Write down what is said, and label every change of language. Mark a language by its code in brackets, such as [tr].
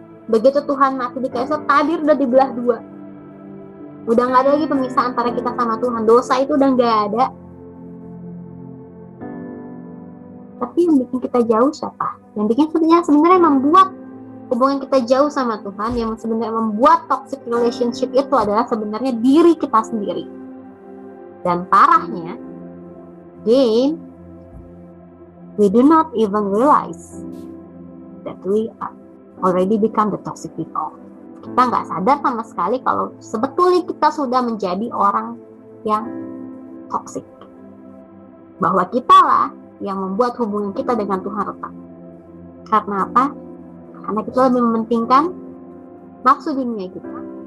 [id] Begitu Tuhan mati di kayu salib, tabir udah dibelah dua. Udah gak ada lagi pemisahan antara kita sama Tuhan. Dosa itu udah gak ada. Tapi yang bikin kita jauh siapa? Yang bikin sebenarnya membuat hubungan kita jauh sama Tuhan, yang sebenarnya membuat toxic relationship itu adalah sebenarnya diri kita sendiri. Dan parahnya, [en] again, we do not even realize that we are already become the toxic people. [id] Kita nggak sadar sama sekali kalau sebetulnya kita sudah menjadi orang yang toxic. Bahwa kita lah yang membuat hubungan kita dengan Tuhan retak. Karena apa? Karena kita lebih mementingkan nafsu dunia kita.